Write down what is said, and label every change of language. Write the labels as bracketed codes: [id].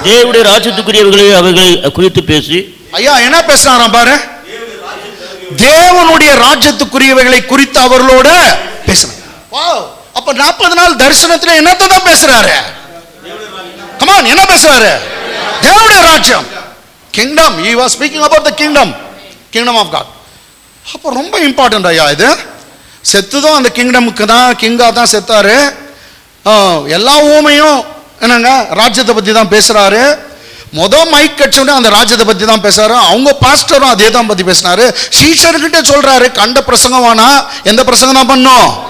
[ta] தேவனுடைய ராஜ்யத்துக்குரியவர்களை அவர்களை குறித்து பேசி. ஐயா என்ன பேசுறாராம் பாரு, தேவனுடைய ராஜ்யத்துக்குரியவைகளை குறித்து அவர்களோட பேசுறாங்க. அப்ப 40 நாள் தரிசனத்துல என்னத்தை தான் பேசுறாரு? கமான், என்ன பேசுறாரு? தேவனுடைய ராஜ்யம், kingdom. [en] he was speaking about the kingdom of God. [ta] அப்ப ரொம்ப இம்பார்ட்டன்ட் ஐயா இது. செத்துதான் அந்த கிங்டமுக்கு தான் கிங்கா தான் செத்தாரு. எல்லா ஊமையும் என்னங்க ராஜ்யத்தை பத்தி தான் பேசுறாரு. மைக் கட்சோட அந்த ராஜ்யத்தை பத்தி தான் பேசுறாரு. அவங்க பாஸ்டரும் அதே தான் பத்தி பேசினாரு. சீஷர்கிட்ட சொல்றாரு, கண்ட பிரசங்கம் வேணா, எந்த பிரசங்கம் தான் பண்ணும்?